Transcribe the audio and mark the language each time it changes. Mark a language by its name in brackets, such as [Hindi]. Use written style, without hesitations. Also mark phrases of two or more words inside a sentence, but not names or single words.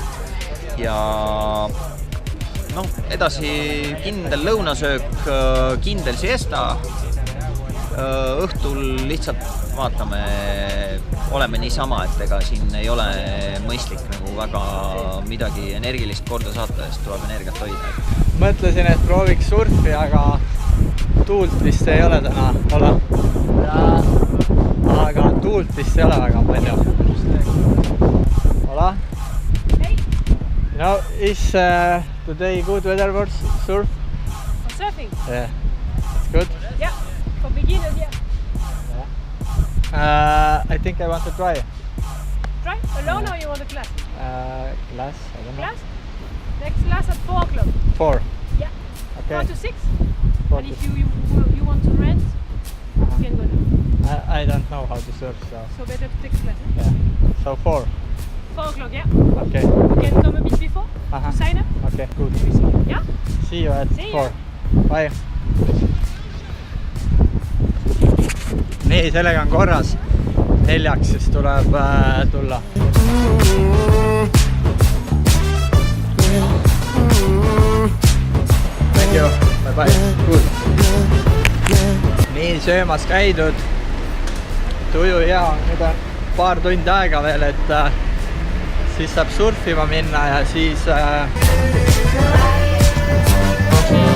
[Estonian] Ja edasi kindel lõunasöök, kindel siesta, õhtul lihtsalt vaatame, oleme niisama, et ega siin ei ole mõistlik nagu väga midagi energilist korda saata, sest tuleb energiat hoida. Mõtlesin, et prooviks surfi, aga tuult vist ei ole täna. Aga tuult vist ei ole väga palju. [English] Hola. You know, is today good weather for surf? For surfing? Yeah. It's good? Yeah. For beginners, yeah. I think I want to try. Try? Alone or you want a class? Class, I don't know. Class? Next class at 4 o'clock. 4? Yeah. Okay. 4 to 6. 4 And to if you want to rent, you can go now. I don't know how to surf, so... So better to take a class. Yeah. So 4? 4 o'clock, yeah. Okay. You can come a bit before Uh-huh. to sign up. Okay, good. Yeah? See you at See 4. Bye. [Estonian] Nii, sellega on korras. 4 siis tuleb tulla. [English] Thank you. Bye bye. Good. [Estonian] Nii, söömas käidud. Tuju hea. Nüüd on paar tundi aega veel, et siis saab surfima minna ja siis